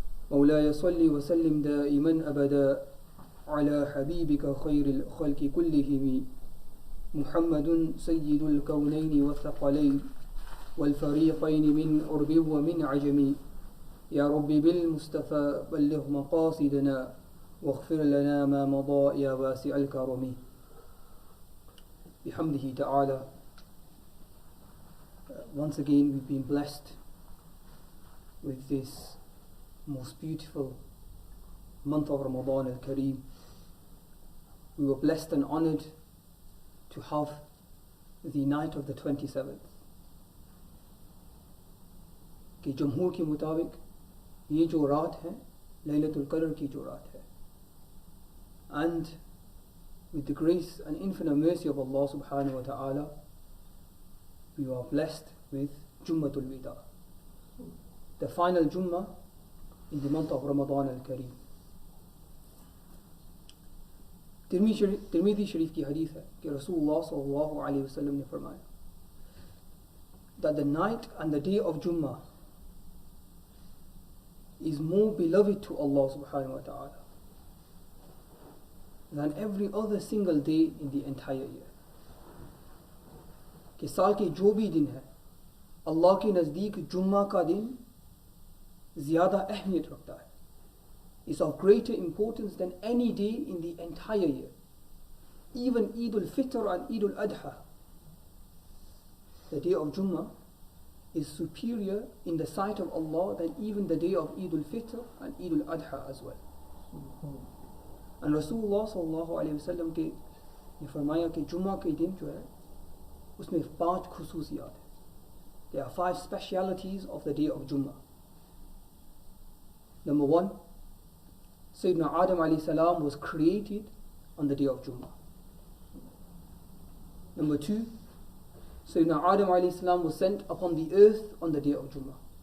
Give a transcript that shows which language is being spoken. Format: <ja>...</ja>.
<ar>مولاي صل وسلم دائما أبدا على حبيبك خير الخلق كلهم محمد سيد الكونين والثقلين والفريقين من عرب ومن عجم. يا رب بالمصطفى بلغ مقاصدنا واغفر لنا ما مضى يا واسع الكرم. بحمده تعالى.</ar> <en>Once again we've been blessed with this most beautiful month of Ramadan al-Kareem. We were blessed and honored to have the night of the 27th.</en> <hi>कि जमहूर के मुताबिक ये जो रात है लैलतुल क़द्र की जो रात है.</hi> <en>And with the grace and infinite mercy of Allah subhanahu wa ta'ala, we are blessed with Jummah al-Wida, the final Jummah in the month of Ramadan al-Kareem.</en> <hi>Tirmidhi शरीफ की हदीस है कि रसूलुल्लाह सल्लल्लाहु अलैहि वसल्लम ने फरमाया</hi> <en>that the night and the day of Jummah is more beloved to Allah subhanahu wa ta'ala than every other single day in the entire year.</en> <hi>कि साल के जो भी दिन है अल्लाह के नज़दीक जुम्मा का दिन ज़्यादा अहमियत रखता है.</hi> <en>Is of greater importance than any day in the entire year. Even Eid al-Fitr and Eid al-Adha, the day of Jummah, is superior in the sight of Allah than even the day of Eid al-Fitr and Eid al-Adha as well.</en> <hi>And Rasulullah sallallahu alayhi wa sallam ने फरमाया कि जुम्मा के दिन जो है उसमें 5 खुसूसियात हैं.</hi> <en>There are 5 specialities of the day of Jummah. Number 1, Sayyidina Adam alayhi salam was created on the day of Jummah. Number 2, Sayyidina Adam alayhi salam was sent upon the earth on the day of Jummah.</en>